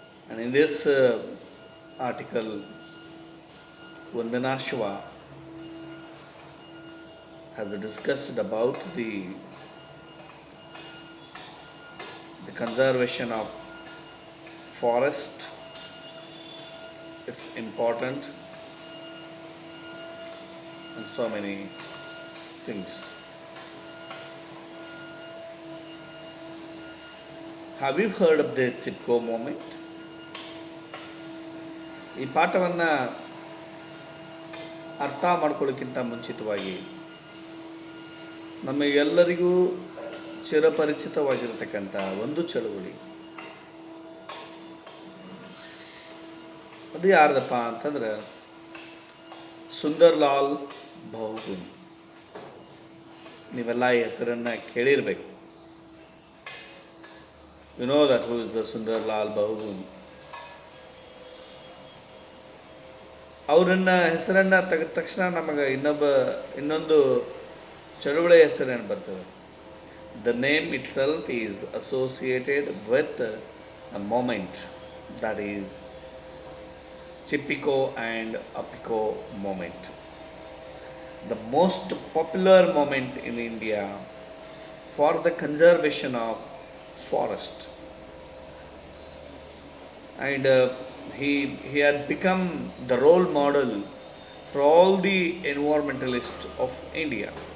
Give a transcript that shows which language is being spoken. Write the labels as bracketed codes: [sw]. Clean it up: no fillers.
[en] And in this article, Vandana Shiva has discussed about the conservation of forest, its important, and so many things. Have you heard of the Chipko moment? [kn] ಈ ಪಾಠವನ್ನು ಅರ್ಥ ಮಾಡ್ಕೊಳ್ಳೋಕ್ಕಿಂತ ಮುಂಚಿತವಾಗಿ ನಮಗೆಲ್ಲರಿಗೂ ಚಿರಪರಿಚಿತವಾಗಿರತಕ್ಕಂಥ ಒಂದು ಚಳುವಳಿ, ಅದು ಯಾರ್ದಪ್ಪ ಅಂತಂದ್ರೆ ಸುಂದರ್ಲಾಲ್ ಬಹುಗುಣ್. ನೀವೆಲ್ಲ ಈ ಹೆಸರನ್ನು ಕೇಳಿರಬೇಕು. [en] You know that who is the Sundarlal Bahuguna. [kn] ಅವರನ್ನ ಹೆಸರನ್ನು ತೆಗೆದ ತಕ್ಷಣ ನಮಗೆ ಇನ್ನೊಂದು ಚಳುವಳಿಯ ಹೆಸರೇನು ಬರ್ತದೆ. [en] The name itself is associated with a moment, that is Chipko and Appiko moment. The most popular moment in India for the conservation of forest, and he had become the role model for all the environmentalists of India.